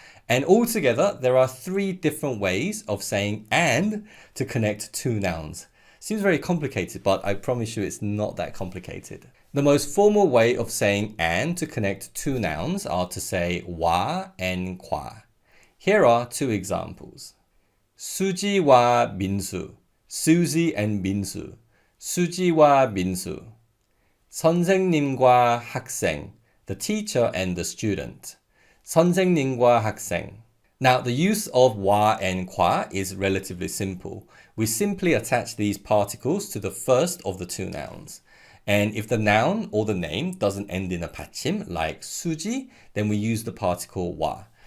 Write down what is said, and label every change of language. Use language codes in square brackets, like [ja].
[en] And altogether, there are three different ways of saying and to connect two nouns. Seems very complicated, but I promise you it's not that complicated. The most formal way of saying and to connect two nouns are to say 와 and 과. Here are two examples. [ko] 수지와 민수, [en] Susie and [ko] 민수, 수지와 민수. 선생님과 학생, [en] the teacher and the student. [ko] 선생님과 학생. [en] Now, the use of 와 and 과 is relatively simple. We simply attach these particles to the first of the two nouns. And if the noun or the name doesn't end in a 받침, like 수지, then we use the particle 와.